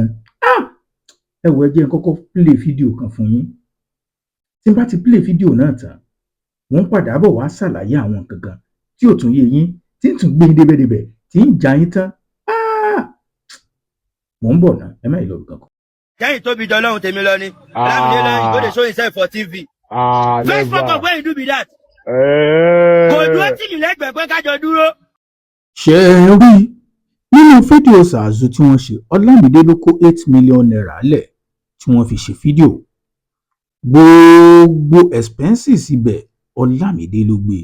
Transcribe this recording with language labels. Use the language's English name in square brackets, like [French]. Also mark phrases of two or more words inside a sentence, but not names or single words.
[Yoruba] Ẹ wò, ẹ jẹ́ n kọ́kọ́ play fídíò kan fún yín. Tí n bá ti play fídíò náà tán, wọ́n padà bọ̀ wá ṣàlàyé àwọn nǹkan kan tí ò tún yé yín, tí ń tún gbé yín débẹ̀ tí ń já yín tán. Mò ń bọ̀ ná, ẹ má ì lọ ibì kankan. Kẹ́yìn tóbi jọ lọ́hùn tèmi lọ ni. [Nigerian Pidgin] Ọlámídé lọ́hùn you go dey show himself for TV. First fuck up when you do be that. [Yoruba] Kò dúró tì mí lẹ́gbẹ̀ẹ́ pé kájọ dúró. Ṣé ẹ rí nínú fídíò Zazu tí wọ́n ṣe, Ọlámídé ló kó 8 million naira lẹ̀ tí wọ́n fi ṣe fídíò. Gbogbo expenses ibẹ̀ Ọlámídé ló gbé.